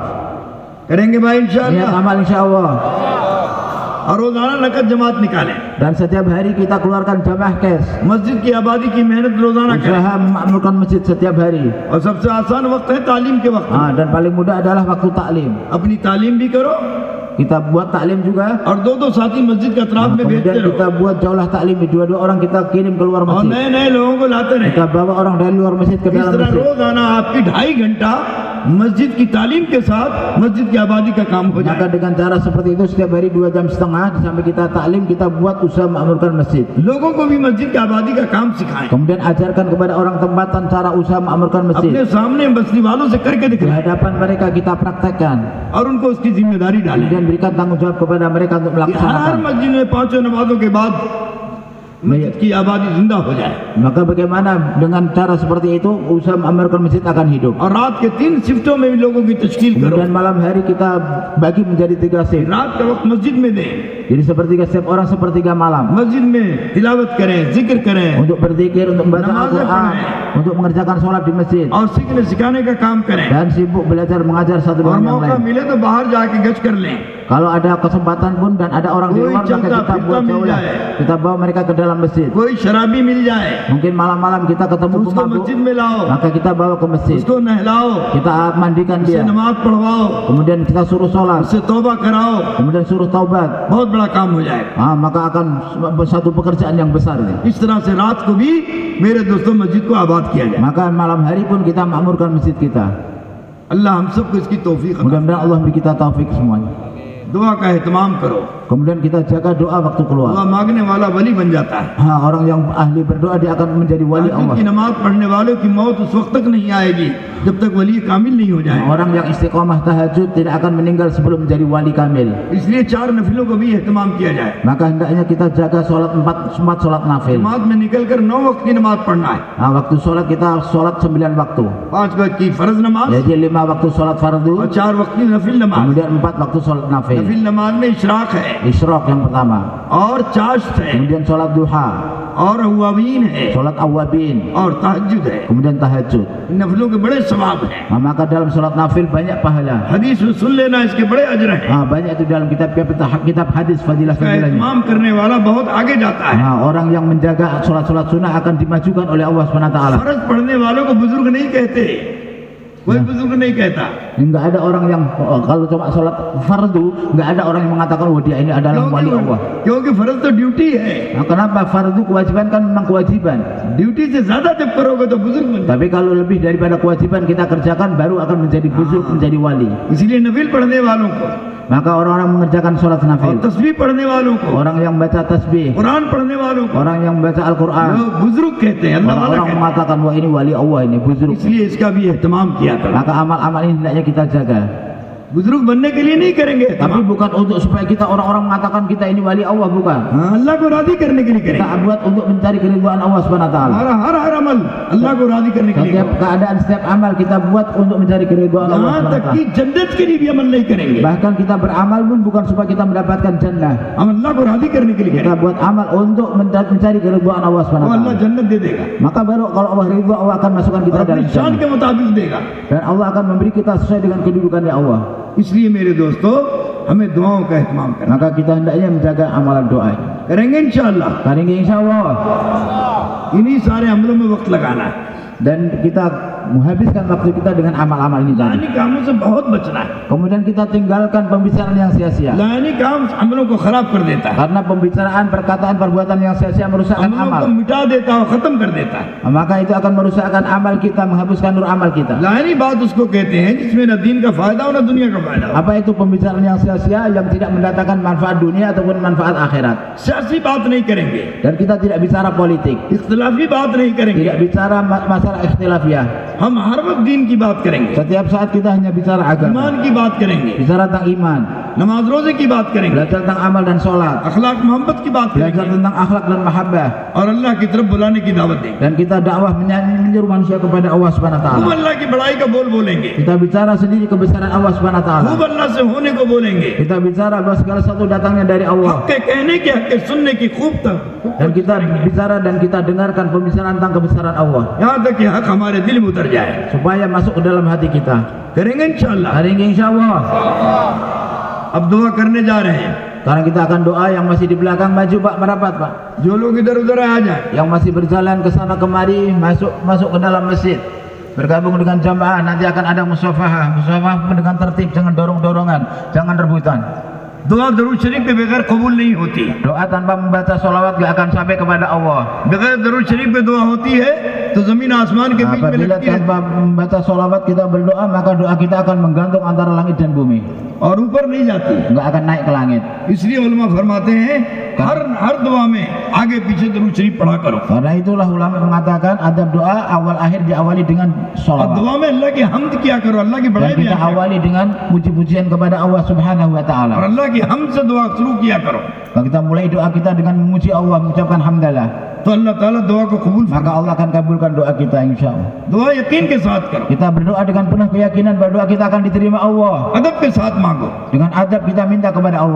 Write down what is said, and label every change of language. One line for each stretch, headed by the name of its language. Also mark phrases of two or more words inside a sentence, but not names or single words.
Hindi: करेंगे भाई
Indonesian: niat
Hindi: इंशाअल्लाह।
Indonesian: amal insyaallah.
Hindi: और रोजाना नकद जमात निकालें,
Indonesian: Dan setiap hari kita keluarkan jamaah cash,
Hindi: मस्जिद की आबादी की मेहनत रोजाना करें।
Indonesian: usaha memakmurkan masjid setiap hari.
Hindi: और सबसे आसान वक्त है तालीम के वक्त,
Indonesian: Dan paling mudah adalah waktu taklim.
Hindi: अपनी तालीम भी करो
Indonesian: Kita buat taklim juga,
Hindi: और दो साथी मस्जिद के अतराफ में भेजते
Indonesian: kemudian kita
Hindi: रहो
Indonesian: buat jaulah taklim, dua-dua orang kita kirim keluar
Hindi: और
Indonesian: masjid.
Hindi: नए नए लोगों को लाते रहे।
Indonesian: Kita bawa orang dari luar masjid ke
Hindi: इस
Indonesian: dalam
Hindi: तरह
Indonesian: masjid.
Hindi: रोजाना आपकी 2.5 घंटा मस्जिद की तालीम के साथ मस्जिद की आबादी का काम हो
Indonesian: Maka
Hindi: जाए।
Indonesian: dengan cara seperti itu setiap hari 2 jam setengah sampai kita taklim, kita buat usaha memakmurkan masjid.
Hindi: लोगों को भी मस्जिद की आबादी का काम सिखाएं,
Indonesian: Kemudian ajarkan kepada orang tempatan cara usaha memakmurkan
Hindi: अपने
Indonesian: masjid.
Hindi: सामने बस्ती वालों से करके
Indonesian: Di
Hindi: दिखाएं
Indonesian: hadapan mereka kita praktekkan,
Hindi: और उनको उसकी जिम्मेदारी डालें।
Indonesian: kemudian berikan tanggung jawab kepada mereka untuk
Hindi: कि हर
Indonesian: melaksanakan.
Hindi: मस्जिद में 5 नमाजों के बाद मस्जिद की आबादी जिंदा हो जाए
Indonesian: Maka bagaimana dengan cara seperti itu usaha memakmurkan masjid akan hidup.
Hindi: और रात के 3 शिफ्टों में भी लोगों की तश्कील करो।
Indonesian: Kemudian malam hari kita bagi menjadi 3 shift.
Hindi: रात का वक्त मस्जिद में दें,
Indonesian: Jadi sepertiga setiap orang sepertiga malam
Hindi: मस्जिद में तिलावत करें, जिक्र करें
Indonesian: untuk berzikir, untuk membaca
Hindi: Namaz
Indonesian: Al-Quran, untuk mengerjakan sholat di masjid,
Hindi: और सीखने सिखाने का काम करें
Indonesian: dan sibuk belajar mengajar satu
Hindi: और
Indonesian: dengan yang
Hindi: मौका
Indonesian: lain.
Hindi: मिले तो बाहर जाके गश्त कर लें।
Indonesian: Kalau ada kesempatan pun dan ada orang di
Hindi: Koi
Indonesian: luar, maka
Hindi: jalta
Indonesian: kita buat
Hindi: फ़िरक़ा मिल
Indonesian: jaulah,
Hindi: jaye.
Indonesian: kita bawa mereka ke dalam masjid.
Hindi: कोई शराबी मिल जाए
Indonesian: Mungkin malam-malam kita ketemu
Hindi: तो उसको
Indonesian: pemabuk,
Hindi: मस्जिद में लाओ,
Indonesian: maka kita bawa ke masjid,
Hindi: उसको नहलाओ,
Indonesian: kita mandikan
Hindi: उसे
Indonesian: dia,
Hindi: नमाज पढ़वाओ,
Indonesian: kemudian kita suruh sholat,
Hindi: उससे तौबा कराओ,
Indonesian: kemudian suruh taubat.
Hindi: बहुत बड़ा काम हो जाएगा।
Indonesian: Maka akan satu pekerjaan yang besar ini.
Hindi: इस तरह से रात को भी मेरे दोस्तों मस्जिद को आबाद किया जाए।
Indonesian: Maka malam hari pun kita makmurkan masjid kita.
Hindi: अल्लाह हम सबको इसकी तौफीक अता
Indonesian: Mudah-mudahan Allah beri kita taufik semuanya.
Hindi: फरमाए। दुआ का एहतमाम करो,
Indonesian: Kemudian kita jaga doa waktu
Hindi: दुआ
Indonesian: keluar.
Hindi: मांगने वाला वली बन जाता है।
Indonesian: Orang yang ahli berdoa dia akan menjadi wali
Hindi: ताहज्जुद की
Indonesian: Allah.
Hindi: नमाज पढ़ने वालों की मौत उस वक्त तक नहीं आएगी जब तक वली कामिल नहीं हो जाए।
Indonesian: Orang yang istiqomah tahajud tidak akan meninggal sebelum menjadi wali kamil.
Hindi: इसलिए 4 नफिलों को भी एहतमाम किया जाए।
Indonesian: Maka hendaknya kita jaga sholat 4 sholat nafil.
Hindi: नमाज में निकल कर 9 वक्त की नमाज पढ़ना है।
Indonesian: Waktu sholat kita sholat 9 waktu.
Hindi: 5 वक्त की फर्ज नमाज
Indonesian: Jadi 5 waktu sholat
Hindi: और
Indonesian: fardu,
Hindi: 4 वक्त की नफिल नमाज।
Indonesian: kemudian 4 waktu sholat nafil.
Hindi: नफिल नमाज में इशराक है
Indonesian: Isyraq yang pertama,
Hindi: और चाश्त है
Indonesian: kemudian sholat duha,
Hindi: और अवावीन है
Indonesian: sholat awabin,
Hindi: और तहज्जुद है।
Indonesian: kemudian tahajud.
Hindi: इन नफिलों के बड़े सवाब हैं।
Indonesian: Maka dalam sholat nafil banyak pahala.
Hindi: हदीस में सुन लेना, इसके बड़े अजर हैं।
Indonesian: Banyak itu dalam kitab hadis
Hindi: इसका
Indonesian: fadilah-fadilahnya.
Hindi: एहतमाम करने वाला बहुत आगे जाता है।
Indonesian: Orang yang menjaga sholat-sholat sunnah akan dimajukan oleh Allah SWT.
Hindi: फर्ज पढ़ने वालों को बुजुर्ग नहीं कहते, कोई बुजुर्ग नहीं कहता।
Indonesian: Enggak ada orang yang kalau cuma sholat fardu, enggak ada orang yang mengatakan wah dia ini adalah wali Allah.
Hindi: क्योंकि फर्ज तो ड्यूटी है,
Indonesian: Kenapa? Fardu kewajiban kan memang kewajiban.
Hindi: ड्यूटी से ज्यादा जब करोगे तो बुजुर्ग बन जाओगे।
Indonesian: Tapi kalau lebih daripada kewajiban kita kerjakan baru akan menjadi buzuk, menjadi wali.
Hindi: इसलिए नफिल पढ़ने वालों को
Indonesian: Maka orang-orang mengerjakan sholat
Hindi: और
Indonesian: nafil,
Hindi: तस्बीह पढ़ने वालों को,
Indonesian: orang yang baca tasbih,
Hindi: कुरान पढ़ने वालों को
Indonesian: orang yang baca Al-Quran,
Hindi: लोग बुजुर्ग कहते हैं, अल्लाह वाला
Indonesian: orang
Hindi: कहते
Indonesian: mengatakan wah ini wali Allah, ini
Hindi: हैं।
Indonesian: buzuk.
Hindi: इसलिए इसका भी एहतमाम किया करो।
Indonesian: Maka amal-amal ini hendaknya kita jaga.
Hindi: बुजुर्ग बनने के लिए नहीं करेंगे
Indonesian: Tapi
Hindi: एहतमाम।
Indonesian: bukan untuk supaya kita orang-orang mengatakan kita ini wali Allah, bukan.
Hindi: हाँ, अल्लाह को राजी करने के लिए
Indonesian: Kita
Hindi: करेंगे।
Indonesian: buat untuk mencari keridhaan Allah SWT.
Hindi: हमारा हर अमल अल्लाह को राजी करने के लिए
Indonesian: Setiap
Hindi: करेंगे।
Indonesian: keadaan, setiap amal kita buat untuk mencari keridhaan Allah
Hindi: यहाँ तक
Indonesian: SWT.
Hindi: कि जन्नत के लिए भी अमल नहीं करेंगे,
Indonesian: Bahkan kita beramal pun bukan supaya kita mendapatkan jannah.
Hindi: हम अल्लाह को राजी करने के लिए
Indonesian: Kita
Hindi: करेंगे।
Indonesian: buat amal untuk mencari keridhaan Allah
Hindi: तो अल्लाह
Indonesian: SWT.
Hindi: जन्नत दे देगा
Indonesian: Maka baru kalau Allah ridho, Allah akan masukkan kita
Hindi: और अपनी
Indonesian: dalam
Hindi: शान
Indonesian: jannah.
Hindi: के मुताबिक देगा।
Indonesian: Dan Allah akan memberi kita sesuai dengan kedudukannya Allah.
Hindi: इसलिए मेरे दोस्तों हमें दुआओं का एहतमाम करना
Indonesian: Maka kita hendaknya menjaga amalan doa.
Hindi: करेंगे इंशाअल्लाह।
Indonesian: Kali ini insya Allah.
Hindi: इन्हीं सारे अमलों में वक्त लगाना है।
Indonesian: Dan kita menghabiskan waktu kita dengan amal-amal ini tadi.
Hindi: लानी कामों से बहुत बचना है।
Indonesian: Kemudian kita tinggalkan pembicaraan yang sia-sia.
Hindi: लानी काम अमलों को खराब कर देता है,
Indonesian: Karena pembicaraan, perkataan, perbuatan yang sia-sia merusakkan
Hindi: अमलों
Indonesian: amal.
Hindi: को मिटा देता है, खत्म कर देता है।
Indonesian: Maka itu akan merusakkan amal kita, menghapuskan nur amal kita.
Hindi: लानी बात उसको कहते हैं जिसमें न दीन का फायदा हो न दुनिया का फायदा हो।
Indonesian: Apa itu pembicaraan yang sia-sia yang tidak mendatangkan manfaat dunia ataupun manfaat akhirat?
Hindi: सियासी बात नहीं करेंगे,
Indonesian: Dan kita tidak bicara politik,
Hindi: इख्तिलाफी बात नहीं करेंगे,
Indonesian: tidak bicara masalah ikhtilafiyah.
Hindi: हम हर वक्त दीन की बात करेंगे,
Indonesian: Setiap saat kita hanya bicara agama,
Hindi: ईमान की बात करेंगे,
Indonesian: bicara tentang iman,
Hindi: नमाज रोजे की बात करेंगे,
Indonesian: belajar tentang amal dan sholat,
Hindi: अखलाक मोहब्बत की बात
Indonesian: belajar
Hindi: करेंगे
Indonesian: tentang akhlak dan mahabbah,
Hindi: और अल्लाह की तरफ बुलाने की दावत देंगे।
Indonesian: dan kita dakwah menyuruh manusia kepada Allah
Arabic: سبحانه و
Hindi: खूब
Indonesian: taala.
Hindi: अल्लाह की बड़ाई का बोल बोलेंगे,
Indonesian: Kita bicara sendiri kebesaran Allah
Arabic: سبحانه وتعالى.
Hindi: खूब अल्लाह से होने को बोलेंगे,
Indonesian: Kita bicara bahwa segala sesuatu datangnya dari Allah.
Hindi: हक के कहने की, हक के सुनने की खूब तक,
Indonesian: Dan kita bicara dan kita dengarkan pembicaraan tentang kebesaran Allah
Hindi: यहाँ तक कि हक हमारे दिल में उतर जाए।
Indonesian: supaya masuk ke dalam hati kita.
Hindi: करेंगे इंशाअल्लाह।
Indonesian: Hari ini insya Allah.
Hindi: अब दुआ करने जा रहे हैं,
Indonesian: Sekarang kita akan doa. Yang masih di belakang maju Pak, merapat Pak.
Hindi: जो लोग इधर उधर आ जाए,
Indonesian: Yang masih berjalan ke sana kemari, masuk ke dalam masjid, bergabung dengan jamaah. Nanti akan ada musafahah dengan tertib, jangan dorong-dorongan, jangan rebutan.
Hindi: दुआ दरूद शरीफ के बगैर कबूल नहीं होती,
Indonesian: Doa tanpa membaca sholawat gak akan sampai kepada Allah.
Hindi: बगैर दरूद शरीफ पे दुआ होती है तो जमीन आसमान के बीच में
Indonesian: Apabila
Hindi: लगती है
Indonesian: tanpa membaca sholawat kita berdoa, maka doa kita akan menggantung antara langit dan bumi,
Hindi: और ऊपर नहीं जाती।
Indonesian: nggak akan naik ke langit.
Hindi: इसलिए उलमा फरमाते हैं हर दुआ में आगे पीछे दरूद शरीफ पढ़ा करो।
Indonesian: Karena itulah ulama mengatakan adab doa awal akhir diawali dengan
Hindi: और
Indonesian: sholawat.
Hindi: दुआ में अल्लाह की हम्द किया करो, अल्लाह की
Indonesian: Dan
Hindi: बड़ाई
Indonesian: kita
Hindi: किया करो
Indonesian: awali dengan puji-pujian kepada Allah
Arabic: سبحانه و
Hindi: और
Indonesian: taala.
Hindi: अल्लाह की हम्द से दुआ शुरू किया करो,
Indonesian: Kalau kita mulai doa kita dengan memuji Allah, mengucapkan hamdalah,
Hindi: तो अल्लाह ताला दुआ को कबूल फरमा।
Indonesian: maka Allah akan kabulkan doa kita insyaallah.
Hindi: दुआ यकीन के साथ करो,
Indonesian: Kita berdoa dengan penuh keyakinan bahwa doa kita akan diterima Allah.
Hindi: अदब के साथ मांगो,
Indonesian: Dengan adab kita minta kepada Allah.